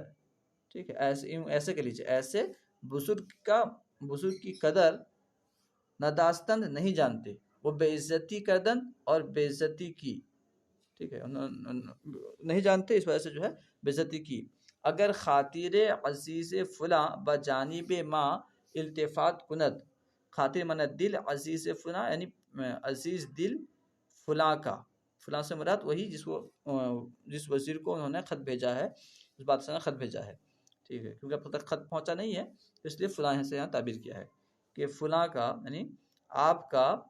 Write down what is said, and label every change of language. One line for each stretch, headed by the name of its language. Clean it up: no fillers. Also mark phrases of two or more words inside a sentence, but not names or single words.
Urdu: ٹھیک ہے، ایسے کہہ لیجیے، ایسے بزرگ کی
Persian: قدر نداستند
Urdu: نہیں جانتے، وہ
Persian: بے عزتی کردن
Urdu: اور بے عزتی کی، ٹھیک ہے، نہیں جانتے اس وجہ سے جو ہے بے عزتی کی،
Persian: اگر خاطر عزیز فلاں بجانب ما التفات کند،
Urdu: خاطر مانا دل، عزیز فلاں یعنی عزیز دل فلاں کا، فلاں سے مراد وہی جس وزیر کو انہوں نے خط بھیجا ہے، اس بادشاہ نے خط بھیجا ہے، ٹھیک ہے، کیونکہ اب تک خط پہنچا نہیں ہے اس لیے فلاں سے یہاں تعبیر کیا ہے کہ فلاں کا یعنی آپ کا